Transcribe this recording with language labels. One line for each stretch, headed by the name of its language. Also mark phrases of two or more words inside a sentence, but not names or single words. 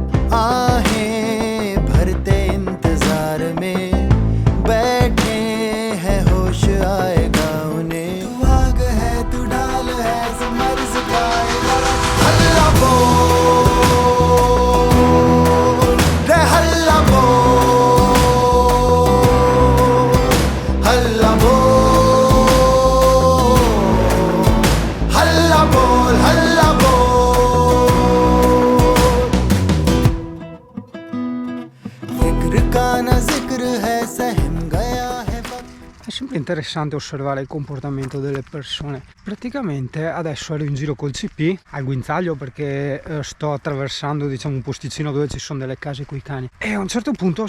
Hindi: आहें भरते इंतजार में बैठे हैं, होश आएगा उन्हें, तू आग है तू ढाल है मर्ज का हल्ला बोल रे हल्ला बोल, हल्ला बोल, हल्ला बोल, हल्ला
Italian: È sempre interessante osservare il comportamento delle persone. Praticamente adesso ero in giro col CP al guinzaglio perché sto attraversando, diciamo, un posticino dove ci sono delle case coi cani, e a un certo punto